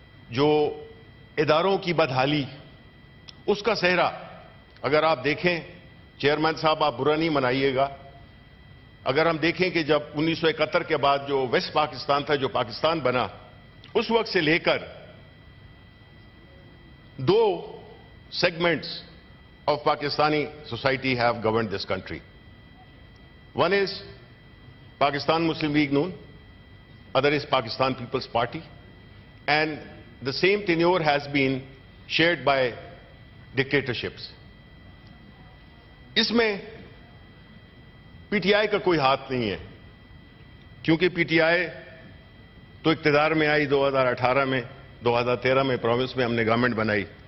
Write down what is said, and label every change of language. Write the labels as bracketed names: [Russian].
[Urdu] جو اداروں کی بدحالی، اس کا صحرا اگر آپ دیکھیں، چیئرمین صاحب آپ برا نہیں منائیے گا، اگر ہم دیکھیں کہ جب 1971 کے بعد جو ویسٹ پاکستان تھا، جو پاکستان بنا، اس وقت سے لے کر دو [English] segments of Pakistani society have governed this country. One is Pakistan Muslim League Noon, other is Pakistan People's Party, and the same tenure has been shared by dictatorships. [Urdu] اس میں پی ٹی آئی کا کوئی ہاتھ نہیں ہے، کیونکہ P T I تو اقتدار میں آئی 2018 میں، 2013 میں پروونس میں ہم نے گورنمنٹ بنائی۔